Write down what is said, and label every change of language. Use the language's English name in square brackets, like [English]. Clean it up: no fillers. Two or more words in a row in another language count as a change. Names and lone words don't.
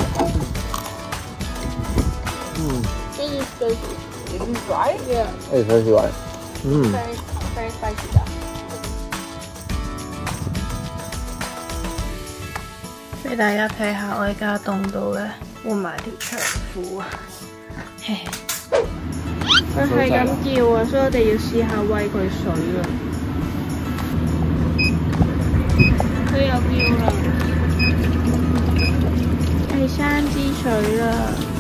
[English] This is spicy. Is it dry? Yeah. It's very dry. Very spicy 㗎。 [Cantonese] 俾大家睇下，我而家凍到咧，換埋條長褲啊！佢係咁叫啊，所以我哋要試下餵佢水啊！佢又叫啦，係生支水啦！